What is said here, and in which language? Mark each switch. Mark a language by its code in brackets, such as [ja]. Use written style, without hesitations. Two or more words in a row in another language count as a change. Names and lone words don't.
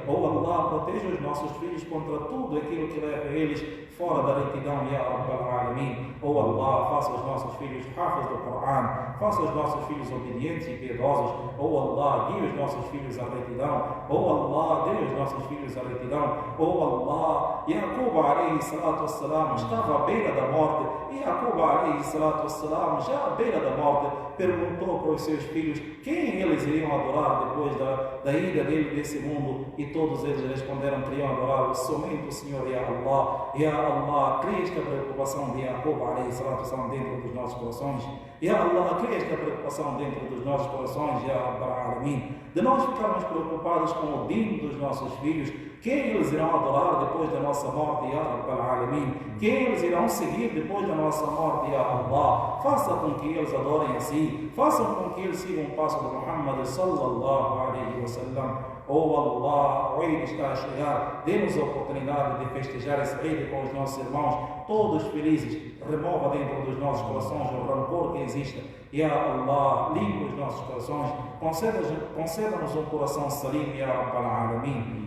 [pt] Oh Allah, protege os nossos filhos contra tudo aquilo que leva eles fora da retidão, [ar] يا رب العالمين. [pt] Oh Allah, faça os nossos filhos hafas do Coran, faça os nossos filhos obedientes e piedosos. Oh Allah, guie os nossos filhos à retidão. Oh Allah, dê os nossos filhos à retidão. Oh Allah, Yaqub [ar] عليه الصلاة والسلام [pt] estava à beira da morte, e Yaqub [ar] عليه الصلاة والسلام, [pt] já à beira da morte, perguntou para os seus filhos quem eles iriam adorar depois da ida dele desse mundo, e todos eles responderam que iriam adorar somente o Senhor, [ar] يا الله. يا الله, [pt] cria esta preocupação de Yaqub [ar] عليه الصلاة والسلام [pt] dentro dos nossos corações. [ar] يا الله, [pt] cria esta preocupação dentro dos nossos corações, [ar] يا رب العالمين, [pt] de nós ficarmos preocupados com o dino dos nossos filhos, quem eles irão adorar depois da nossa morte, [ar] يا رب العالمين, [pt] quem eles irão seguir depois da nossa morte, [ar] يا الله. [pt] Faça com que eles adorem a si, façam com que eles sigam o passo de Muhammad [ar] صلى الله عليه وسلم. [pt] Oh Allah, o Eid está a chegar, dê-nos a oportunidade de festejar esse Eid com os nossos irmãos, todos felizes. Remova dentro dos nossos corações o rancor que exista. [ar] يا الله, [pt] limpa os nossos corações, conceda-nos um coração salim, [ar] يا رب العالمين.